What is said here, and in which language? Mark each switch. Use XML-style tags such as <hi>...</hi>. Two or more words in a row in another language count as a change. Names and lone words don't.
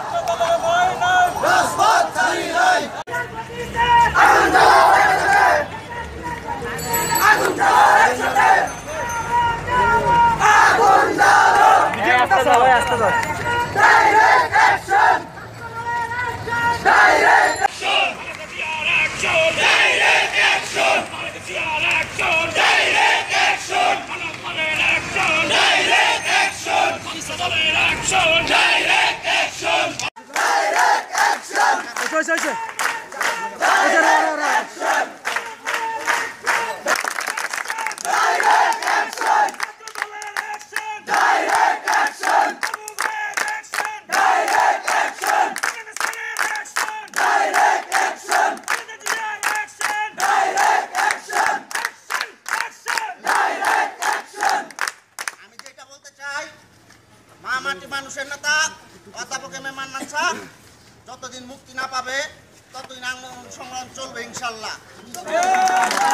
<bn>রাজপথ ছাড়ি নাই আগুন জ্বালাও আস্তে দাও</bn> <en>Direct action Direct action Direct action Direct action Direct action! Direct action! Direct action! Direct action! Direct action! Direct action! Direct action! Direct action! Direct action!</en> <bn>মাটি মানুষের নেতা অধ্যাপক এম এ মান্নান স্যার যতদিন মুক্তি না পাবে ততদিন আন্দোলন সংগ্রাম চলবে ইনশাল্লাহ।</bn>